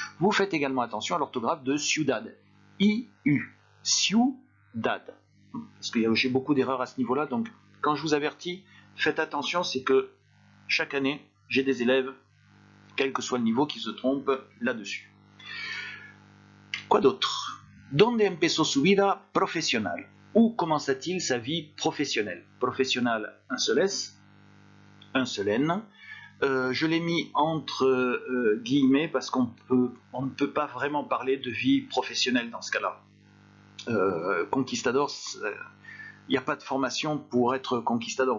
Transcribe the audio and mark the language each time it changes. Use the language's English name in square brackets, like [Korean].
[French] Vous faites également attention à l'orthographe de ciudad. I-U. Ciudad. Parce que j'ai beaucoup d'erreurs à ce niveau-là. Donc, quand je vous avertis, faites attention, c'est que chaque année, j'ai des élèves quel que soit le niveau qui se trompe là-dessus. Quoi d'autre? [Spanish] ¿Dónde empezó su vida profesional? [French] Où commença-t-il sa vie professionnelle? Professionnel, un seul S, un seul N. Je l'ai mis entre guillemets parce qu'on ne peut pas vraiment parler de vie professionnelle dans ce cas-là. Conquistador, il n'y a pas de formation pour être conquistador.